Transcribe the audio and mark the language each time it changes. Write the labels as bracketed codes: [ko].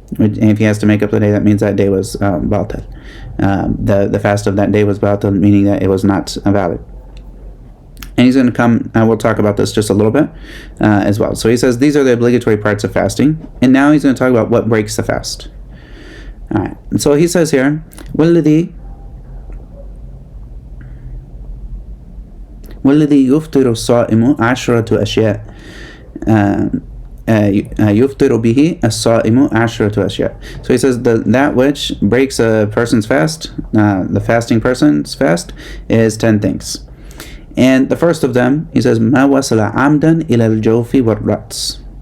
[en] And if he has to make up the day, that means that day was batil. The fast of that day was batil, meaning that it was not valid. And he's going to come, we'll talk about this just a little bit as well. So he says these are the obligatory parts of fasting. And now he's going to talk about what breaks the fast. All right. And so he says here, [ar] وَالَّذِي يُفْطِرُ الصَّائِمُ عَشْرَةُ أَشْيَاء يُفْطِرُ بِهِ الصَّائِمُ عَشْرَةُ أَشْيَاء. [en] So he says that which breaks a person's fast, the fasting person's fast, is 10 things. And the first of them, he says, [ar] مَا وَصَلَ عَمْدًا إِلَى الْجَوْفِ وَالرَّأْسِ.